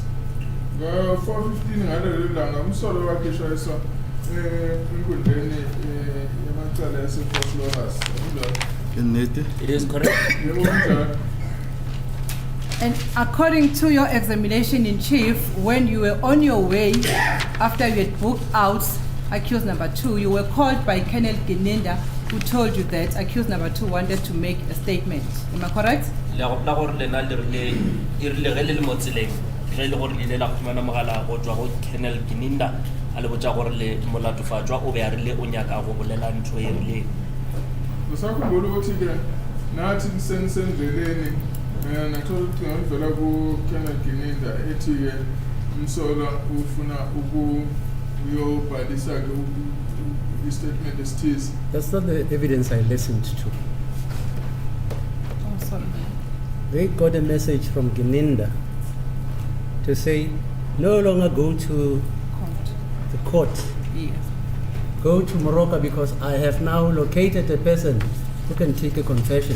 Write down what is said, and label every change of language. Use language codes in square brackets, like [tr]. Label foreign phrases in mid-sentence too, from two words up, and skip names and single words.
[zu] Ngo 4:15 ngalelo langa umsolo wakhishwa enkundleni yamacala yasePhosphorus. [nso] Ke nnete. [en] It is correct. [zu] Yebo njalo. [en] And according to your examination in chief, when you were on your way, after you had booked out accused number 2, you were called by Colonel Gininda, who told you that accused number 2 wanted to make a statement. Am I correct? [nso] Le ya gopola gore lena le rile ge le le mo tseleng ge e le gore le ile la khumana mogala go tswa go Colonel Gininda a le botsa gore le molatofatšwa o be a rile o nyaka go bolela ntho e rileng. [zu] Ngisakhumbula ukuthi ke nathi sendleleni nathola ukuthi ngivela ku Colonel Gininda ethi ke umsola ufuna ukuyobhalisa ke i-statement esithize. [en] That's not the evidence I listened to. Oh, sorry. They got a message from Gininda to say, no longer go to Court. the court. Yes. Go to Morocco because I have now located a person who can take a confession.